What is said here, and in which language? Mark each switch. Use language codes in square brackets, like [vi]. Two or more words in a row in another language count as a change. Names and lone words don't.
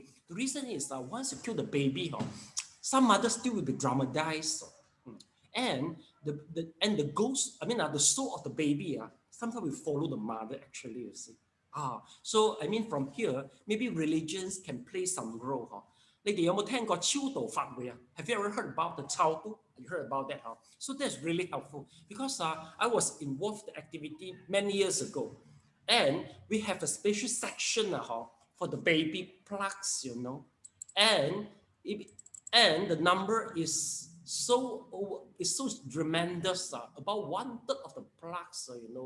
[en] The reason is once you kill the baby, some mothers still will be traumatized. And the ghost, the soul of the baby, sometimes will follow the mother actually, you see. So I mean from here, maybe religions can play some role. [yue] 你哋有冇聽過超度法會啊? [en] Have you ever heard about the 超度? You heard about that? So that's really helpful because I was involved in the activity many years ago. And we have a special section for the baby plugs, you know. And the number is so tremendous, about 1/3 of the plugs, you know.